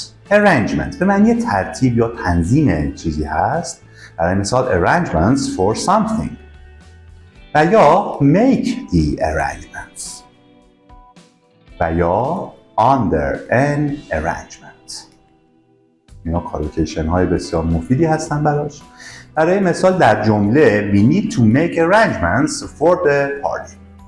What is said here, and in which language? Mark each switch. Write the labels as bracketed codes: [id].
[fa] Arrangement به معنی ترتیب یا تنظیم چیزی هست. برای مثال [en] arrangements for something. [fa] و یا [en] make the arrangements. [fa] و یا [en] under an arrangement. [fa] اینا کالوکیشن های بسیار مفیدی هستن براش. برای مثال در جمله [en] we need to make arrangements for the party.